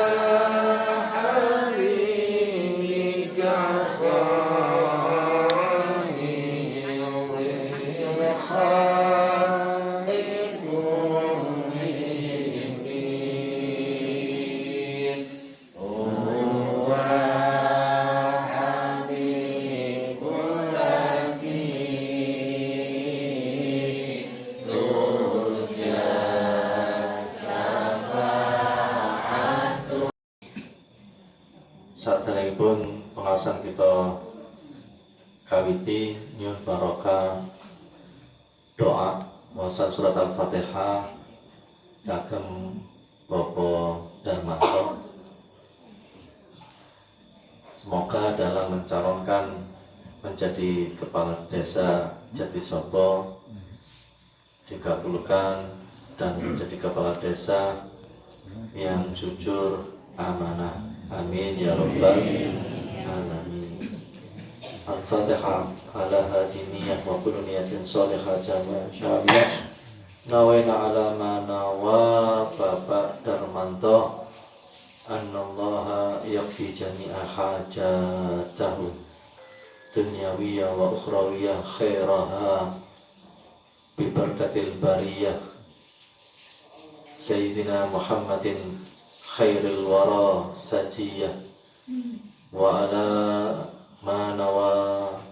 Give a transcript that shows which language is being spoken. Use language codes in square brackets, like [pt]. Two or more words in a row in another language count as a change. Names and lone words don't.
[ar] حبيبك خير الخلق كلهم هو حبيب الذي ترجى [jv] Saderengipun pengawasan kita kawiti nyuwun barokah doa maosan surat Al-Fatihah kagem Bapak Darmanto. [id] Semoga dalam mencalonkan menjadi kepala desa Jatisobo dikabulkan dan menjadi kepala desa yang jujur, amanah. [ar] آمين يا رب العالمين. الفاتحة على هذه النية وكل نية صالحة جامعة. نوينا على ما نوى Bapak Darmanto أن الله يكفي جميع حاجته الدنيوية والأخروية خيرها ببركة البرية سيدنا محمد خير الورى سجية وعلى ما نوى